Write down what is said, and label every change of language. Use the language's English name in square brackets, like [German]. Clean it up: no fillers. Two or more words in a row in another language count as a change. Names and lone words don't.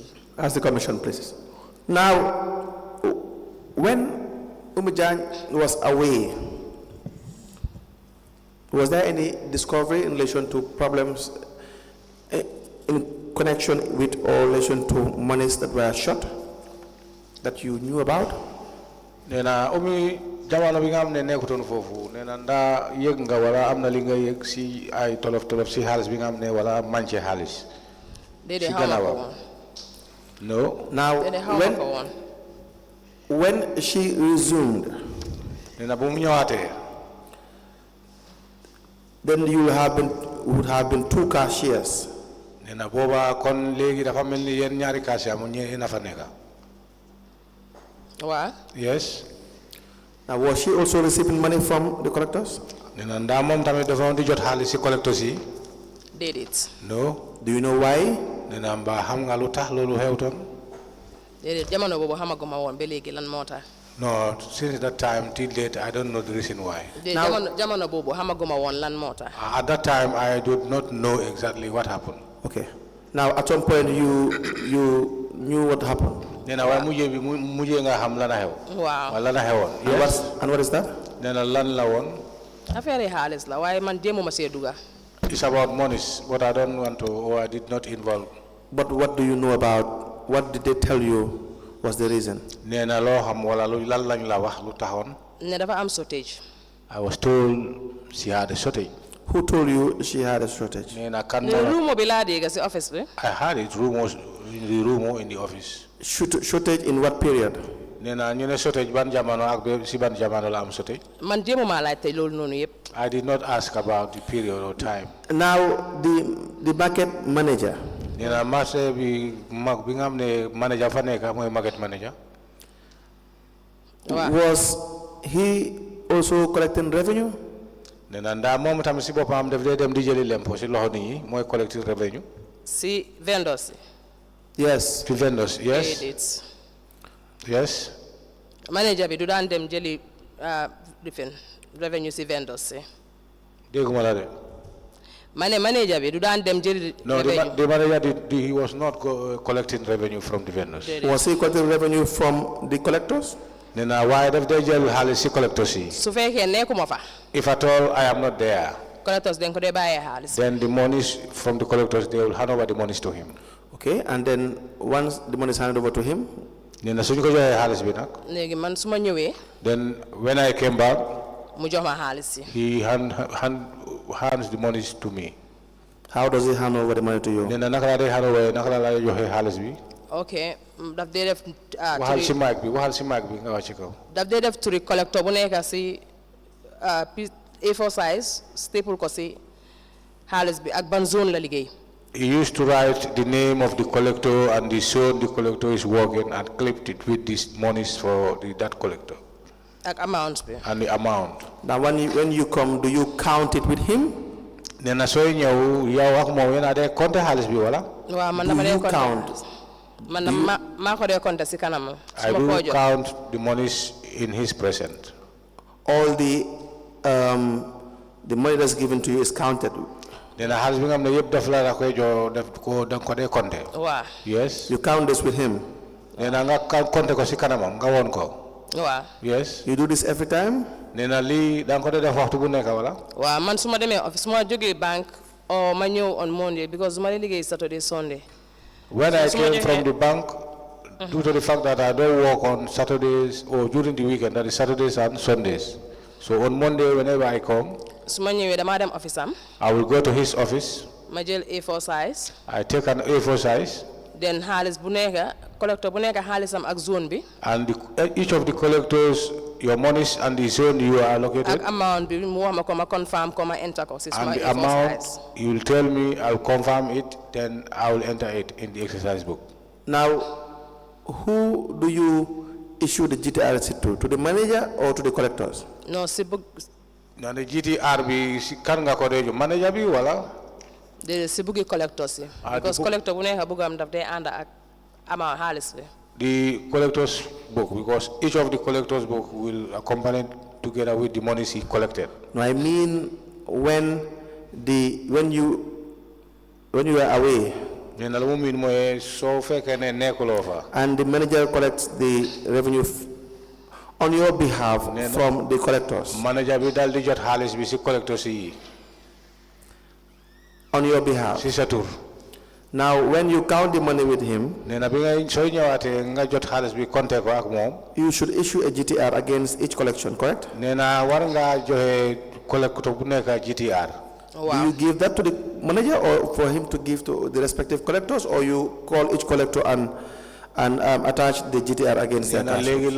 [English] Ask the commission, please. Now, when Oumie Jagne was away, was there any discovery in relation to problems in connection with or relation to monies that were shot that you knew about? [Wolof] Nena Oumie jamono bi nga xam ne nekkutoon foofu nee na ndaa yëg nga wala am na li nga yëg si ay tolof si xaalis bi nga xam ne wala manqué xaalis. Déedéet xaw ma ko woon. [English] No. Now, when she resumed, [Wolof] nena bu mu ñëwaatee, [English] then you would have been two cashiers. [Wolof] nena booba kon léegi dafa mel ni yéen ñaari cashier mu ñëwee na fa nekka. Wow. [English] Yes. Now, was she also receiving money from the collectors? [Wolof] nena ndaa moom tamit dafa di jot xaalis si collectors yi. [English] Did it? No. Do you know why? [Wolof] nena mbaa xam nga lu tax loolu xewtoon. Déedéet jamono boobu xamaguma woon ba léegi lan moo tax. [English] No, since that time till date, I don't know the reason why. [Wolof] Jamono boobu xamaguma woon lan moo tax. [English] At that time, I did not know exactly what happened. Okay. Now, at some point, you knew what happened. [Wolof] Nena wa mujjé nga xam lan xew. Waaw. Wala lan xewon. [English] Yes. And what is that? [Wolof] Nena lan la won. Affaire yi xaalis la waaye man jéemuma see duga. [English] It's about monies, but I don't want to, or I did not involve. But what do you know about, what did they tell you was the reason? [Wolof] Nena lo xam wala lu lan lañ la wax lu taxone. Ne dafa am shortage. [English] I was told she had a shortage. Who told you she had a shortage? [Wolof] Nena kan Ne rumo bi laa dégg si office bi. [English] I had it rumors in the office. Shortage in what period? [Wolof] Nena ñu ne shortage ban jamono ak si ban jamono la am shortage. Man jéemuma laajte loolu noonu yëpp. [English] I did not ask about the period or time. Now, the market manager. [Wolof] Nena marché bi mag bi nga xam ne manager fa nekk mooy market manager. [English] Was he also collecting revenue? [Wolof] Nena ndaa moom tamit si boppam daf dee dem di jëli lempo si loxo nit ñi mooy [English] collecting revenue. [Wolof] Si vendors. [English] Yes. To vendors, yes. Yes. [Wolof] Manager bi du daan dem jëli revenue si vendors si. Dégguma la de. Manager bi du daan dem jëli revenue. [English] No, the manager he was not collecting revenue from the vendors. Was he collecting revenue from the collectors? [Wolof] Nena waaye daf dee jël xaalis si collectors yi. Su fekkee nekkuma fa. [English] If at all I am not there. [Wolof] Collectors den ko dee bàyyee xaalis. [English] Then the monies from the collectors, they will hand over the monies to him. Okay, and then once the money is handed over to him, [Wolof] Nena suñu ko joxee xaalis bi nag. Léegi man su ma ñëwee. [English] Then when I came back, [Wolof] mu jox ma xaalis si. [English] he hands the monies to me. How does he hand over the money to you? [Wolof] Nena naka la dee [English] hand over [Wolof] naka la joxee xaalis bi. Okay, daf dee def. waxal si mic bi nga wax ci kaw. Daf dee def turi collector bu nekk si [English] A4 size [Wolof] staple ko si xaalis bi ak ban zone la liggéey. [English] He used to write the name of the collector and the zone the collector is working and clipped it with these monies for that collector. [Wolof] Ak amount bi. [English] And the amount. Now when you come, do you count it with him? [Wolof] Nena sooy ñëw yow ak moom yéen a dee compter xaalis bi wala. Waaw man dama dee compter. Man maa ko dee compter si kanam. [English] I do count the monies in his present. All the money that's given to you is counted. [Wolof] Nena xaalis bi nga xam ne yëpp daf la koy jox daf ko da nga ko dee compter. Waaw. [English] Yes. You count this with him. [Wolof] Nena nga compter ko si kanamam nga woon ko. Waaw. [English] Yes. You do this every time? [Wolof] Nena lii da nga ko dee def waxtu bu nekk wala. Waaw man su ma demee office su ma jógee [English] bank or [Wolof] ma ñëw [English] on Monday because [Wolof] su ma dee liggéey [English] Saturday Sunday. When I came from the bank, due to the fact that I don't work on Saturdays or during the weekend, that is Saturdays and Sundays. So on Monday, whenever I come, [Wolof] su ma ñëwee dama dem office am. [English] I will go to his office. [Wolof] Ma jël [English] A4 size. I take an A4 size. [Wolof] Then xaalis bu nekk collector bu nekk xaalisam ak zone bi. [English] And each of the collectors, your monies and the zone you are allocated. [Wolof] Ak amount bi mu wax ma ko ma confirm ko ma enter ko si [English] And suma the A4 amount, size. you will tell me, I will confirm it, then I will enter it in the exercise book. Now, who do you issue the GTR receipt to? To the manager or to the collectors? [Wolof] No, si book. Na [English] the GTR [Wolof] bi si kan nga ko dejo manager bi wala? The si booki collectors. Because collector bu nekk bugam daf day ànd ak ama xaalis bi. [English] The collector's book, because each of the collector's book will accompany together with the monies he collected. No, I mean when you are away. And the manager collects the revenue on your behalf from the collectors. [Wolof] Manager bi dal di jot xaalis bi ci collectors yi. [English] On your behalf. [Wolof] Ci sa tur. [English] Now, when you count the money with him, you should issue a GTR against each collection, correct? Wow. Do you give that to the manager or for him to give to the respective collectors, or you call each collector and attach the GTR against their cash?